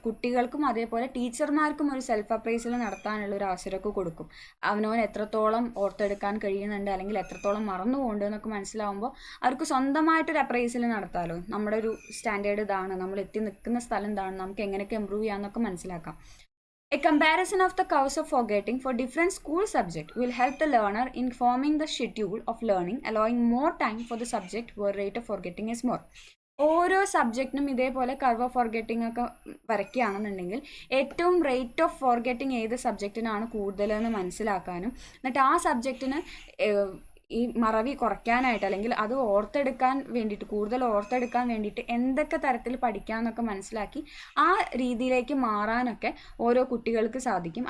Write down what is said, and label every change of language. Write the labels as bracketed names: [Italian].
[Malayalam] കുട്ടികൾക്കും അതേപോലെ ടീച്ചർമാർക്കും ഒരു സെൽഫ് അപ്രൈസൽ നടത്താനുള്ള ഒരു അവസരമൊക്കെ കൊടുക്കും. അവനവൻ എത്രത്തോളം ഓർത്തെടുക്കാൻ കഴിയുന്നുണ്ട് അല്ലെങ്കിൽ എത്രത്തോളം മറന്നു പോകുന്നുണ്ട് എന്നൊക്കെ മനസ്സിലാവുമ്പോൾ അവർക്ക് സ്വന്തമായിട്ടൊരു അപ്രൈസൽ നടത്താമല്ലോ. നമ്മുടെ ഒരു സ്റ്റാൻഡേർഡ് ഇതാണ്, നമ്മൾ എത്തി നിൽക്കുന്ന സ്ഥലം ഇതാണ്, നമുക്ക് എങ്ങനെയൊക്കെ ഇമ്പ്രൂവ് ചെയ്യാമെന്നൊക്കെ മനസ്സിലാക്കാം. [English] A comparison of the curves of forgetting for different school subjects will help the learner in forming the schedule of learning, allowing more time for the subject where rate of forgetting is more. [Malayalam] ഓരോ സബ്ജക്റ്റിനും ഇതേപോലെ curve of forgetting ഒക്കെ വരയ്ക്കുകയാണെന്നുണ്ടെങ്കിൽ ഏറ്റവും rate of forgetting ഏത് സബ്ജക്റ്റിനാണ് കൂടുതലെന്ന് മനസ്സിലാക്കാനും എന്നിട്ട് ആ സബ്ജക്റ്റിന് ഈ മറവി കുറയ്ക്കാനായിട്ട് അല്ലെങ്കിൽ അത് കൂടുതൽ ഓർത്തെടുക്കാൻ വേണ്ടിയിട്ട് എന്തൊക്കെ തരത്തിൽ പഠിക്കാമെന്നൊക്കെ മനസ്സിലാക്കി ആ രീതിയിലേക്ക് മാറാനൊക്കെ ഓരോ കുട്ടികൾക്ക് സാധിക്കും.